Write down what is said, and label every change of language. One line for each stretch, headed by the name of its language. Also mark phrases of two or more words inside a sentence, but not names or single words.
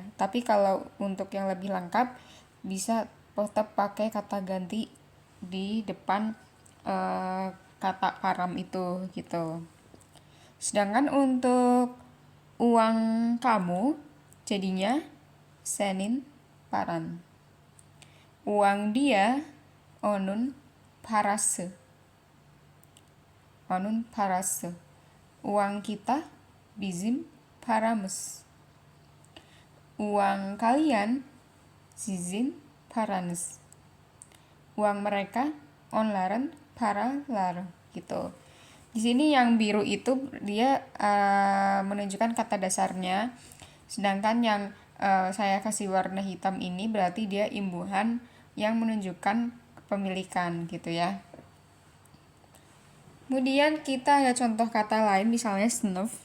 Indonesian: Tapi kalau untuk yang lebih lengkap, bisa tetap pakai kata ganti di depan kata param itu gitu. Sedangkan untuk uang kamu jadinya
Turkish: senin paran.
Indonesian: Uang dia
Turkish: onun parası. Onun parası.
Indonesian: Uang kita
Turkish: bizim paramız.
Indonesian: Uang kalian
Turkish: sizin paranız.
Indonesian: Uang mereka
Turkish: onların paraları
Indonesian: gitu. Di sini yang biru itu dia menunjukkan kata dasarnya, sedangkan yang saya kasih warna hitam ini berarti dia imbuhan yang menunjukkan kepemilikan gitu ya. Kemudian kita ada contoh kata lain, misalnya sınıf.